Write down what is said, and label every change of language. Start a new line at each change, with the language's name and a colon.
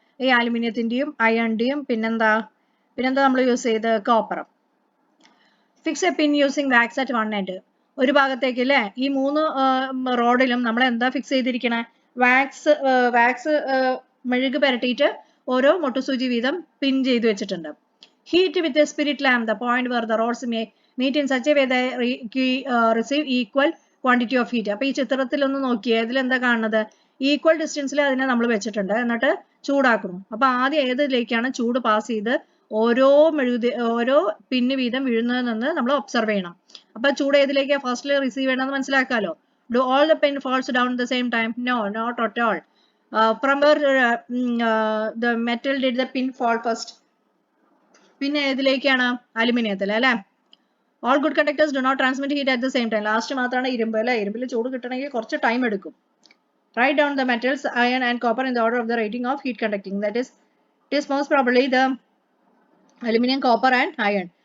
Malayalam: ഈ അലുമിനിയത്തിന്റെയും അയണിന്റെയും പിന്നെന്താ നമ്മൾ യൂസ് ചെയ്ത് കോപ്പറും.
English: Fix a pin using wax at one end.
Malayalam: ഒരു ഭാഗത്തേക്ക് അല്ലേ, ഈ 3 റോഡിലും നമ്മൾ എന്താ ഫിക്സ് ചെയ്തിരിക്കണേ? വാക്സ് മെഴുക് പുരട്ടിയിട്ട് ഓരോ മുട്ടുസൂചി വീതം പിൻ ചെയ്ത് വെച്ചിട്ടുണ്ട്.
English: Heat with a spirit lamp the point where the rods meet in such a way they receive equal quantity of heat.
Malayalam: അപ്പൊ ഈ ചിത്രത്തിൽ ഒന്ന് നോക്കിയേ, ഇതിലെന്താ കാണുന്നത്? ഈക്വൽ ഡിസ്റ്റൻസിൽ അതിനെ നമ്മൾ വെച്ചിട്ടുണ്ട്, എന്നിട്ട് ചൂടാക്കുന്നു. അപ്പൊ ആദ്യം ഏതിലേക്കാണ് ചൂട് പാസ് ചെയ്ത് ഓരോ പിന്ന് വീതം വീഴുന്നതെന്ന് നമ്മൾ ഒബ്സർവ് ചെയ്യണം. അപ്പൊ ചൂട് ഏതിലേക്ക് ഫസ്റ്റിൽ റിസീവ് ചെയ്യണമെന്ന് മനസ്സിലാക്കാലോ.
English: Do all the pin falls down at the same time? No, not at all. From where the metal did the pin fall first?
Malayalam: പിന്നെ ഏതിലേക്കാണ്? അലുമിനിയത്തിൽ അല്ലെ.
English: All good conductors do not transmit heat at the same time.
Malayalam: Last മാത്രമാണ് ഇരുമ്പ് അല്ലെ. ഇരുമ്പിൽ ചൂട് കിട്ടണമെങ്കിൽ കുറച്ച് time എടുക്കും.
English: Write down the metals iron and copper in the order of the rating of heat conducting. That is, it is most probably the aluminum, copper and iron.